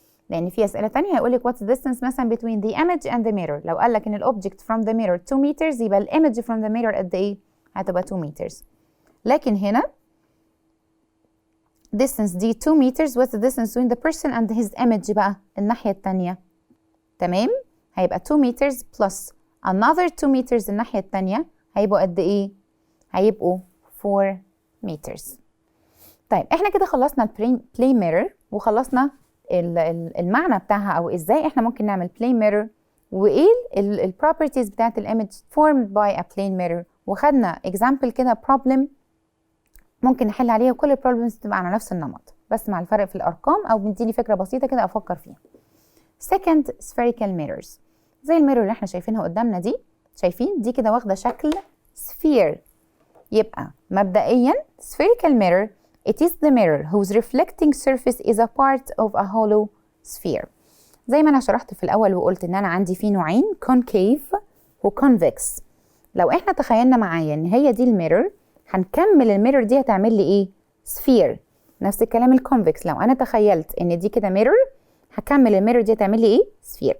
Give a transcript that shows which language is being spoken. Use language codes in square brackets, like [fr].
[ar] لأن في أسئلة تانية هيقولك [en] what's the distance مثلا between the image and the mirror. [ar] لو قالك إن ال object from the mirror [en] 2 meters [ar] يبقى ال image from the mirror قد إيه؟ هتبقى 2 meters. [en] لكن هنا distance دي 2 meters، what's the distance between the person and his image [ar] بقى الناحية التانية. تمام؟ هيبقى [en] 2 meters plus another 2 meters [ar] الناحية التانية، هيبقوا قد إيه؟ هيبقوا 4 meters. طيب احنا كده خلصنا البلاي ميرور وخلصنا المعنى بتاعها او ازاي احنا ممكن نعمل بلاي ميرور وايه البروبرتيز بتاعت الايمج [en] formed by a plane mirror، [ar] وخدنا example كده problem ممكن نحل عليها، وكل البروبلمز بتبقى على نفس النمط بس مع الفرق في الارقام او بتديني فكره بسيطه كده افكر فيها. second spherical mirrors زي الميرور اللي احنا شايفينها قدامنا دي، شايفين دي كده واخده شكل sphere. يبقى مبدئيا [en] spherical mirror it is the mirror whose reflecting surface is a part of a hollow sphere. [ar] زي ما انا شرحت في الاول وقلت ان انا عندي في نوعين concave و convex. لو احنا تخيلنا معايا ان هي دي الميرور، هنكمل الميرور دي هتعمل لي ايه؟ sphere. نفس الكلام الكونفكس، لو انا تخيلت ان دي كده ميرور هكمل الميرور دي هتعمل لي ايه؟ sphere.